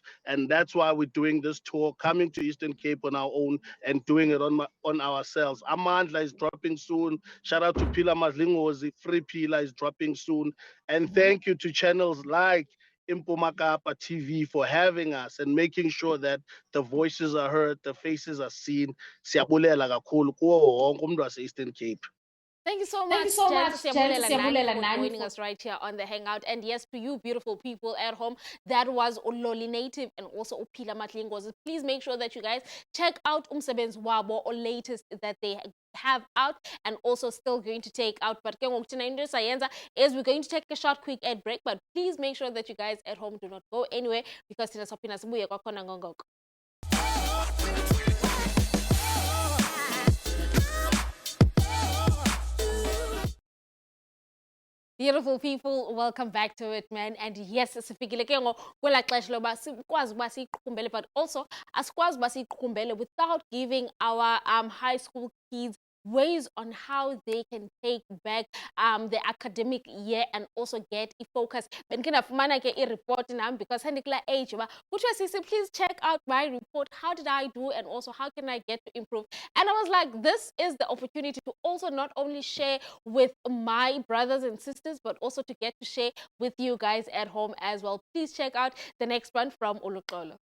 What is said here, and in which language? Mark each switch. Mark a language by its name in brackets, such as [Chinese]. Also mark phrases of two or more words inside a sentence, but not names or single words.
[English] And that's why we're doing this tour, coming to Eastern Cape on our own and doing it on ourselves. Amandla is dropping soon. Shout out to Pila Madlingozi, Free Pila is dropping soon. And thank you to channels like Impumakapa TV for having us and making sure that the voices are heard, the faces are seen. [Xhosa] Siyabulela kakhulu kuwo wonke umuntu wase-Eastern Cape. [English] Thank you so much, Gents, for joining us right here on the Hangout. And yes, to you beautiful people at home, that was Uloli Native and also Upila Matlingozi. Please make sure that you guys check out [Xhosa] Umsebenzi Wabo, [English] or latest that they have out and also still going to take out. But is we're going to take a short quick ad break, but please make sure that you guys at home do not go anywhere, because it's a beautiful people, welcome back to it, man. And yes, [Xhosa] sifikile ke kwela xesha loba sikwazi uba siyiqukumbele, [English] but also [Xhosa] asikwazi uba siyiqukumbele [English] without giving our high school kids ways on how they can take back the academic year and also get a focus. [Xhosa] Benkinafumana ke report nam, because handikla age ba kuthiwa sisi, [English] please check out my report. How did I do, and also how can I get to improve? And I was like, this is the opportunity to also not only share with my brothers and sisters, but also to get to share with you guys at home as well. Please check out the next one from Uluxolo.